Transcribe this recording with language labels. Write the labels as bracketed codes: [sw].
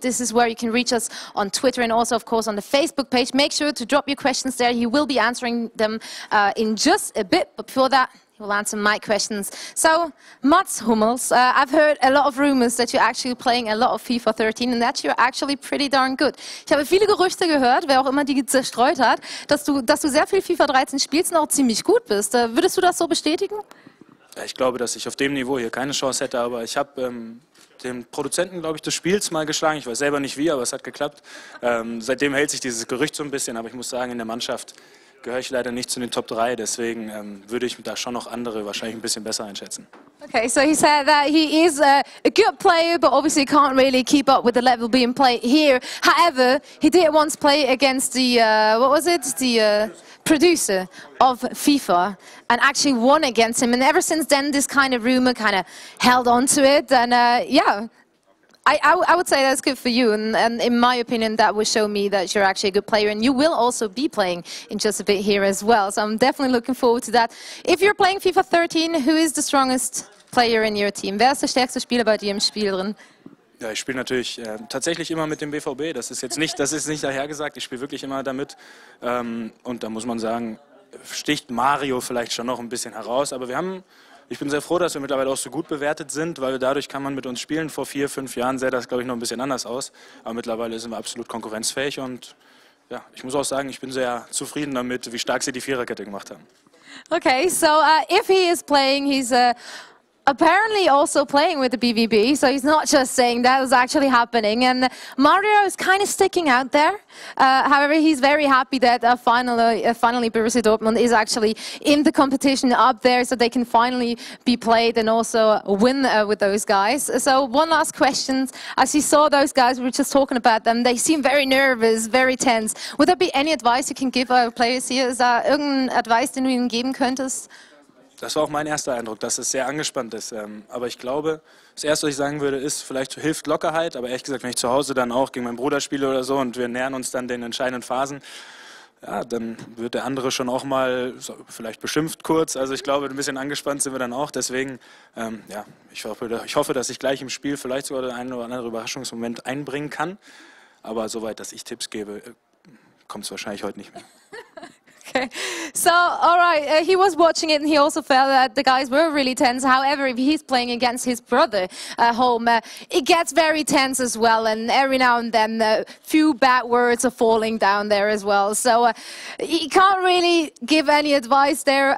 [en] This is where you can reach us on Twitter and also, of course, on the Facebook page. Make sure to drop your questions there. He will be answering them in just a bit. But before that, he'll answer my questions. So, Mats Hummels, I've heard a lot of rumors that you're actually playing a lot of FIFA 13 and that you're actually pretty darn good. [de] Ich habe viele Gerüchte gehört, wer auch immer die zerstreut hat, dass du sehr viel FIFA 13 spielst und auch ziemlich gut bist. Würdest du das so bestätigen? Ja, ich glaube, dass ich auf dem Niveau hier keine Chance hätte, aber ich habe den Produzenten, glaube ich, des Spiels mal geschlagen. Ich weiß selber nicht wie, aber es hat geklappt. Seitdem hält sich dieses Gerücht so ein bisschen, aber ich muss sagen, in der Mannschaft gehöre ich leider nicht zu den Top 3, deswegen würde ich da schon noch andere wahrscheinlich ein bisschen besser einschätzen. [en] Okay, so he said that he is a good player, but obviously can't really keep up with the level being played here. However, he did once play against the, what was it? The producer of FIFA and actually won against him. And ever since then, this kind of rumor kind of held on to it. And yeah. I would say that's good for you, and in my opinion, that would show me that you're actually a good player, and you will also be playing in just a bit here as well, so I'm definitely looking forward to that. If you're playing FIFA 13, who is the strongest player in your team? [de] Wer ist der stärkste Spieler bei dir im Spiel drin? Ja, ich spiele natürlich tatsächlich immer mit dem BVB, das ist nicht dahergesagt, ich spiele wirklich immer damit, und da muss man sagen, sticht Mario vielleicht schon noch ein bisschen heraus, aber ich bin sehr froh, dass wir mittlerweile auch so gut bewertet sind, weil dadurch kann man mit uns spielen. Vor 4, 5 Jahren sähe das, glaube ich, noch ein bisschen anders aus. Aber mittlerweile sind wir absolut konkurrenzfähig und ja, ich muss auch sagen, ich bin sehr zufrieden damit, wie stark sie die Viererkette gemacht haben. [en] Okay, so if he is playing, he's apparently also playing with the BVB, so he's not just saying that, it's actually happening. And Mario is kind of sticking out there. However, he's very happy that finally Borussia Dortmund is actually in the competition up there, so they can finally be played and also win with those guys. So one last question. As you saw those guys, we were just talking about them, they seem very nervous, very tense. Would there be any advice you can give our players here? [de] Ist da irgendein Advice, den du ihnen geben könntest? Das war auch mein erster Eindruck, dass es sehr angespannt ist. Aber ich glaube, das Erste, was ich sagen würde, ist, vielleicht hilft Lockerheit. Aber ehrlich gesagt, wenn ich zu Hause dann auch gegen meinen Bruder spiele oder so und wir nähern uns dann den entscheidenden Phasen, ja, dann wird der andere schon auch mal so, vielleicht beschimpft kurz. Also ich glaube, ein bisschen angespannt sind wir dann auch. Deswegen, ja, ich hoffe, dass ich gleich im Spiel vielleicht sogar den einen oder anderen Überraschungsmoment einbringen kann. Aber soweit, dass ich Tipps gebe, kommt es wahrscheinlich heute nicht mehr. [en] Okay, so all right, he was watching it and he also felt that the guys were really tense. However, if he's playing against his brother at home, it gets very tense as well, and every now and then a few bad words are falling down there as well. So he can't really give any advice there.